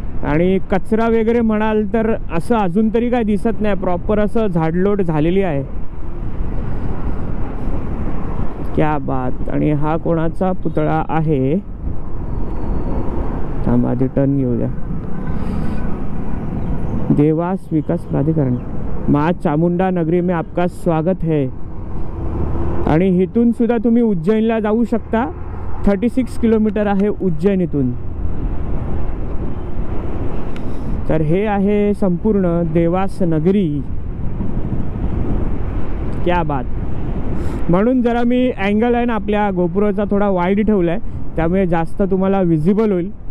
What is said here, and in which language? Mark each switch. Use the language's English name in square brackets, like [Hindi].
[Marathi] आणि कचरा वगैरे म्हणाल तर असं अजून तरी काय दिसत नाही, प्रॉपर असं झाडलोट झालेली आहे. [Hindi] क्या बात. [Marathi] आणि हा कोणाचा पुतळा आहे, थांबा आधी टर्न घेऊ द्या. [Hindi] देवास विकास प्राधिकरण, माँ चामुंडा नगरी में आपका स्वागत है. [Marathi] आणि इथून सुद्धा तुम्ही उज्जैनला जाऊ शकता. 36 किलोमीटर आहे उज्जैन इथून. तर हे आहे संपूर्ण देवास नगरी. [Hindi] क्या बात. [Marathi] म्हणून जरा मी अँगल आहे ना आपल्या गोपुराचा थोडा वाईड ठेवलाय, त्यामुळे जास्त तुम्हाला विजिबल होईल.